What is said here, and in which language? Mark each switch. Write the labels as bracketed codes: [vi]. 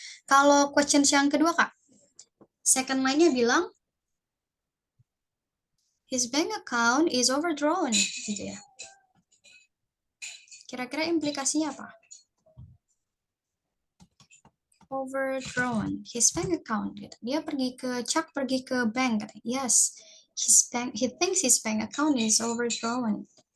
[id] Kalau questions yang kedua Kak, second line-nya bilang [en] his bank account is overdrawn [id] gitu ya. Kira-kira implikasinya apa? [en] Overdrawn, his bank account gitu. [id] Dia pergi ke bank katanya. [en] Yes, he thinks his bank account is overdrawn.